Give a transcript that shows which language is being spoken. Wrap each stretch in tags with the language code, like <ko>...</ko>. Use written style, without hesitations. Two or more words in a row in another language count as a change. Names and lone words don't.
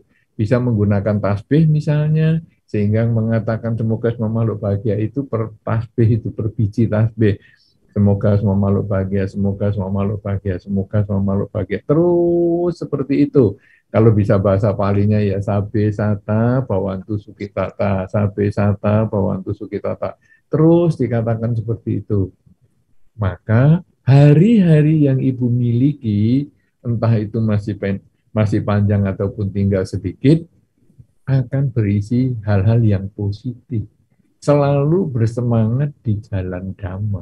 <id>Bisa menggunakan tasbih misalnya, sehingga mengatakan semoga semua makhluk bahagia itu per tasbih, itu per biji tasbih. Semoga semua makhluk bahagia, semoga semua makhluk bahagia, semoga semua makhluk bahagia. Terus seperti itu. Kalau bisa bahasa palinya ya</id> <pi>sabe sata bawantu sukitata, sabe sata bawantu sukitata.</pi> <id>Terus dikatakan seperti itu. Maka hari-hari yang ibu miliki, entah itu masih masih panjang ataupun tinggal sedikit, akan berisi hal-hal yang positif. Selalu bersemangat di jalan Dhamma.</id>